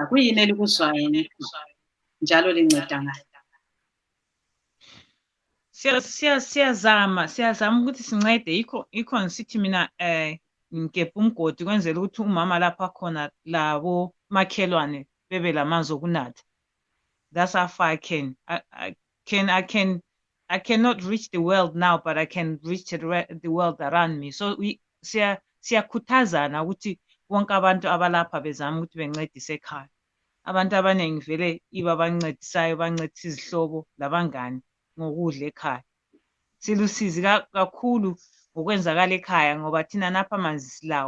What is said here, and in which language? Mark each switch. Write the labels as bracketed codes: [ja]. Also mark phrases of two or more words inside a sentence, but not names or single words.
[nd] Kuyini elikuzwayo njalo linceda ngani? Siyazama ukuthi sincede, yikho ngisithi mina ngigebhe umgodi kwenzela ukuthi umama lapha khona labo makhelwane bebe lamanzi okunatha. [en] That's how far I cannot reach the world now, but I can reach the world around me. [nd] So siyakhuthazana ukuthi wonke abantu abalapha bezama ukuthi bencedise ekhaya. Abantu abaningi vele iba bancedisayo, bancedisa izihlobo labangani ngokudla ekhaya. Silusizi kakhulu ngokwenzakala ekhaya ngoba thina napha amanzi silawo.